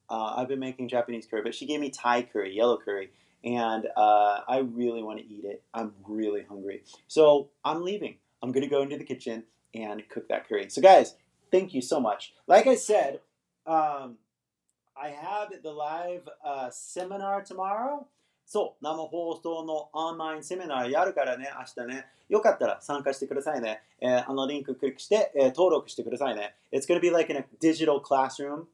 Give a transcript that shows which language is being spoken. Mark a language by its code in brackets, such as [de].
[en] I've been making Japanese curry, but she gave me Thai curry, yellow curry. And I really want to eat it. I'm really hungry. So I'm leaving. I'm going to go into the kitchen and cook that curry. So guys, thank you so much. Like I said, I have the live seminar tomorrow. [ja] そう、生放送のオンラインセミナーやるからね、明日ね。よかったら参加してくださいね。リンククリックして、登録してくださいね。 [en] It's gonna be like in a digital classroom.